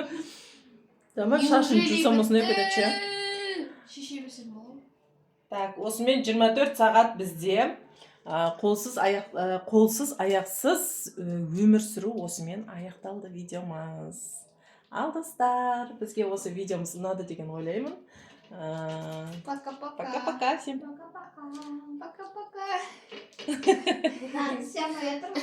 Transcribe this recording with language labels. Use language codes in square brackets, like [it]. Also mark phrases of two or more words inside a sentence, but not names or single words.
[kk] Тамақ шашын жусам осындай кетеді. Шеше берсем болады. Так, осымен 24 сағат бізде қолсыз аяқсыз өмір сүру осымен аяқталды видеомыз. Ал достар, бізге осы видеомыз ұнады деген ойлаймын. [ru] Пока-пока. Пока-пока всем. Пока-пока. Пока-пока. Всем привет.